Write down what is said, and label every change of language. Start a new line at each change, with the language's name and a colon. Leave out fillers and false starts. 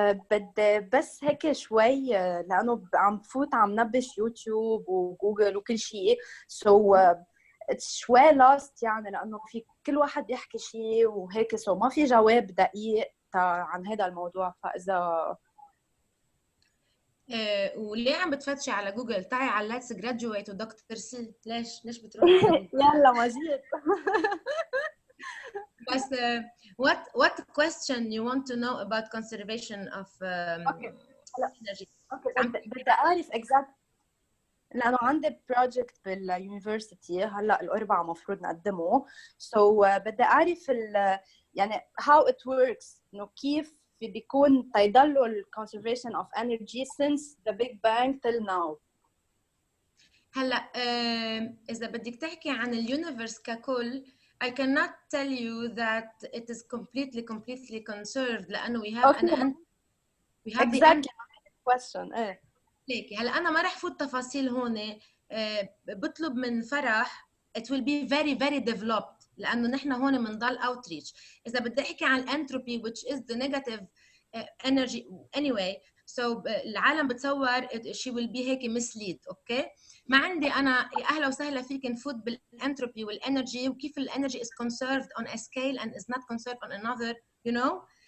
Arabic: بدي بس هيك شوي لأنه عم بفوت عم نبش يوتيوب وجوجل وكل شيء، so شوي lost يعني لأنه في كل واحد يحكي شيء وهيك، so ما في جواب دقيق عن هذا الموضوع. فإذا وليه عم بتفتشي على جوجل؟ تعي على ليتس جراديويت ودكتور سي. ليش بتروحي على جوجل؟ يلا ما جيت.
English: بس what question you want to know about conservation of energy?
Arabic: بدي أعرف exact لأنه عندي project باليونيفرسيتي هلا الأربعاء مفروض نقدمه، so بدي أعرف يعني
English: how it works،
Arabic: إنه كيف بيكون تيضلوا ال conservation of energy since the Big Bang till now. هلا إذا بدك تحكي عن اليونيفرس ككل
English: I cannot tell you that it is completely conserved
Arabic: لأنه
English: we have we have exactly the question.
Arabic: ليكي هلا أنا ما رح فوت تفاصيل هون. بطلب من فرح
English: it will be very developed
Arabic: لأنه نحن هون بنضل outreach. إذا بدي أحكي عن الانتروبي
English: which is the negative energy anyway, so
Arabic: العالم بتصور
English: she will be هيك mislead.
Arabic: اوكي ما عندي انا اهلا وسهلا فيك نفوت بالانتروبي والانرجي وكيف الانرجي
English: is conserved on a scale and is not conserved on another, you know.